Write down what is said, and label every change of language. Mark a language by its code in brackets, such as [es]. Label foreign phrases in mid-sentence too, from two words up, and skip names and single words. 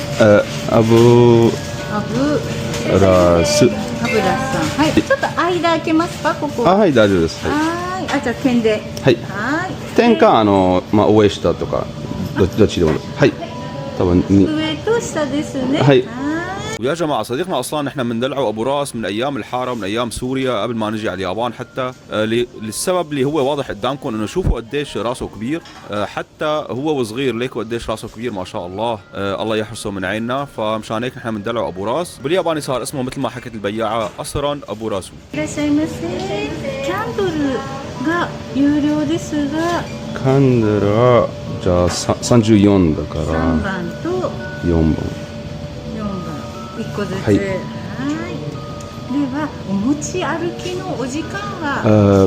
[ja] アブアブラスアブラさん。はい。ちょっと間開けますか、ここ。あはい大丈夫です。はい。はい。あ、じゃあ点で。はい。はい。点かまあ上下とかどっちでもはい。多分に上と下ですね。はいはい。 [ar] ويا جماعة صديقنا أصلا نحن بندلعه أبو راس من أيام الحارة، من أيام سوريا قبل ما نجي على اليابان حتى. للسبب اللي هو واضح قدامكم إنه شوفوا قديش راسه كبير، حتى هو وصغير ليكوا قديش راسه كبير ما شاء الله. الله يحرسه من عيننا، فمشان هيك نحن بندلعه أبو راس. بالياباني صار اسمه مثل ما حكت البياعة قصرا أبو راسو. [ja] いらっしゃいませ。キャンドルが有料ですが、カンデルはじゃあ34だから 3番と 4番。 4番1個ずつ。はいはい。ではお持ち歩きのお時間は。